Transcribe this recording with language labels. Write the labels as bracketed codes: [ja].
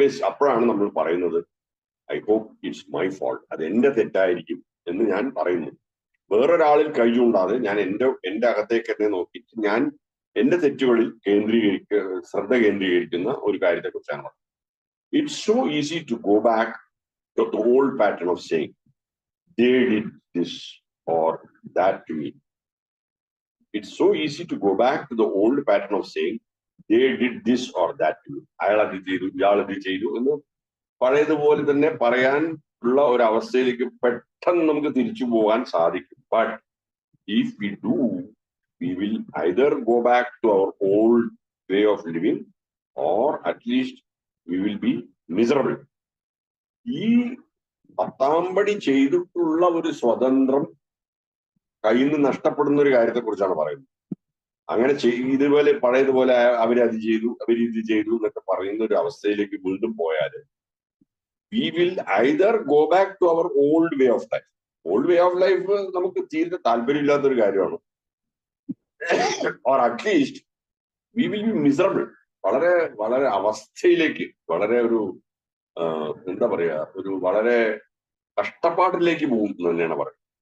[ml] അപ്പോഴാണ് നമ്മൾ പറയുന്നത് [en] I hope it's my fault, [ml] അത് എന്റെ തെറ്റായിരിക്കും എന്ന് ഞാൻ പറയുന്നു. വേറൊരാളിൽ കൈ ചൂണ്ടാതെ ഞാൻ എന്റെ അകത്തേക്ക് തന്നെ നോക്കിയിട്ട് ഞാൻ എന്റെ തെറ്റുകളിൽ ശ്രദ്ധ കേന്ദ്രീകരിക്കുന്ന ഒരു കാര്യത്തെക്കുറിച്ചാണ് പറയുന്നത്. [en] It's so easy to go back to the old pattern of saying, they did this or that to me. It's so easy to go back to the old pattern of saying, they did this or that to me. [ml] അയാൾ അത് ചെയ്തു, ഇയാൾ അത് ചെയ്തു എന്ന് പഴയതുപോലെ തന്നെ പറയാൻ ഉള്ള ഒരു അവസ്ഥയിലേക്ക് പെട്ടെന്ന് നമുക്ക് തിരിച്ചു പോകാൻ സാധിക്കും. [en] But if we do, we will either go back to our old way of living or at least we will be miserable. [ml] ഈ 10-ാം പടി ചെയ്തിട്ടുള്ള ഒരു സ്വതന്ത്രം കയ്യിൽ നിന്ന് നഷ്ടപ്പെടുന്ന ഒരു കാര്യത്തെക്കുറിച്ചാണ് പറയുന്നത്. അങ്ങനെ ഇതുപോലെ പഴയതുപോലെ അവരത് ചെയ്തു, അവരിത് ചെയ്തു എന്നൊക്കെ പറയുന്ന ഒരു അവസ്ഥയിലേക്ക് വീണ്ടും പോയാൽ [en] we will either go back to our old way of life. Old way of life [ml] നമുക്ക് തീരെ താല്പര്യമില്ലാത്തൊരു കാര്യമാണ്. [en] Or at least we will be miserable. [ml] വളരെ വളരെ അവസ്ഥയിലേക്ക്, വളരെ ഒരു എന്താ പറയാ, ഒരു വളരെ കഷ്ടപ്പാടിലേക്ക് പോകും എന്ന് തന്നെയാണ് പറയുന്നത്.